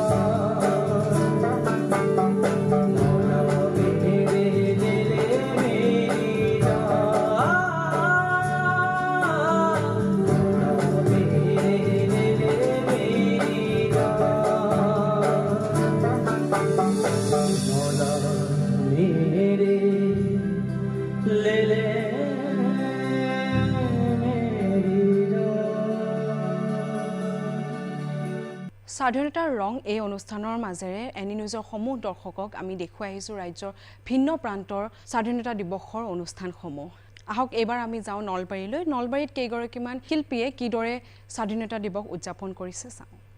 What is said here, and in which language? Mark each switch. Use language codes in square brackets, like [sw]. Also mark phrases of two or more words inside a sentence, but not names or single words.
[hi] मौला मेरे तेरे मेरी जान, मौला मेरे तेरे मेरी जान, मौला मेरे ले ले मेरी जान। [as] স্বাধীনতাৰ ৰং এই অনুষ্ঠানৰ মাজেৰে এনি নিউজৰ সমূহ দৰ্শকক আমি দেখুৱাই আহিছোঁ ৰাজ্যৰ ভিন্ন প্ৰান্তৰ স্বাধীনতা দিৱসৰ অনুষ্ঠানসমূহ। আহক এইবাৰ আমি যাওঁ নলবাৰীলৈ। নলবাৰীত কেইগৰাকীমান শিল্পীয়ে কিদৰে স্বাধীনতা দিৱস উদযাপন কৰিছে চাওঁ।